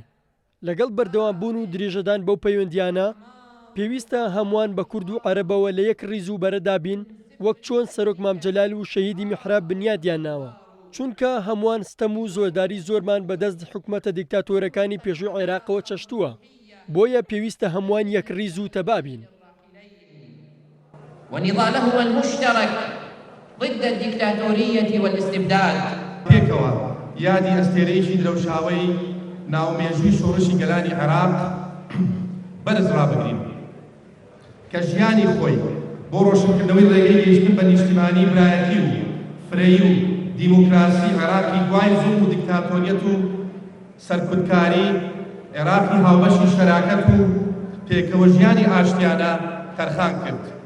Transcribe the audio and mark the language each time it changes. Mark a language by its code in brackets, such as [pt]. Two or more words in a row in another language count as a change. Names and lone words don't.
[ckb] لەگەڵ بەردەوامبوون و درێژەدان بەو پەیوەندیانە پێویستە هەمووان بە کورد و عەرەبەوە لە یەک ڕیز و بەرەدابین وەک چۆن سەرۆک مام جەلال و شەهیدی میحراب بنیادیان ناوە، چونکە هەمووان ستەم و زۆرداری زۆرمان بەدەست حکومەتە دیکتاتۆرەکانی پێشووی عێراقەوە چەشتووە، بۆیە پێویستە هەمووان یەک ڕیز و تەبابین. [ar] ونضالهما المشترك ضد الديكتاتورية والاستبداد. [ckb] پێکەوە یادی ئەستێرەیەکی درەوشاوەی ناومێژووی شۆڕشی گەلانی عێراق بەرز ڕابگرین کە ژیانی خۆی بۆ ڕۆشنکردنەوەی ڕێگەی گەیشتن بە نیشتیمانی برایەتی و فرەیی و دیموکراسی عێراقی دوای زوڵم و دیکتاتۆریەت و سەرکوتکاری عێراقی هاوبەشی شەراکەت و پێکەوە ژیانی ئاشتیانە تەرخان کرد.